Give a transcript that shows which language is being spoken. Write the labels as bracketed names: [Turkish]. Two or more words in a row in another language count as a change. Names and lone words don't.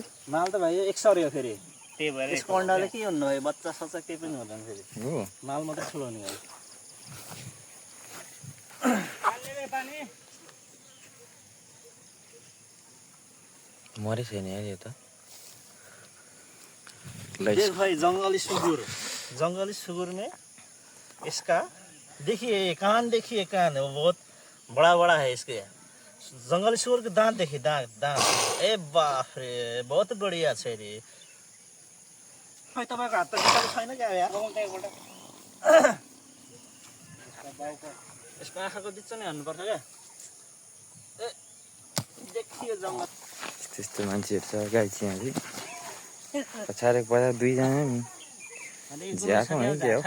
[Nepali] माल त भाइ 100 हो फेरि। त्यही भएर यसको अन्डाले के हुनु भयो, बच्चा सच्चा केही पनि हुँदैन फेरि, हो माल मात्रै ठुलो हुने हो। मरे छैन यार यो त। [Hindi] देख भाई जंगली सुगुर में इसका देखिए कान, देखिए कान बहुत बड़ा बड़ा है इसके। जंगली सुगुर के दांत देखिए, दांत ए बाप रे बहुत बढ़िया [Nepali] छ रे। खै तपाईको हात त किताब छैन क्या यार? यसको आँखाको बिच नै हान्नुपर्छ क्या। ए देखियो जंगल त्यस्तो मान्छेहरू छ गाई चाहिँ पछाडि पछाडि दुईजना नि ज्याएको है के हो।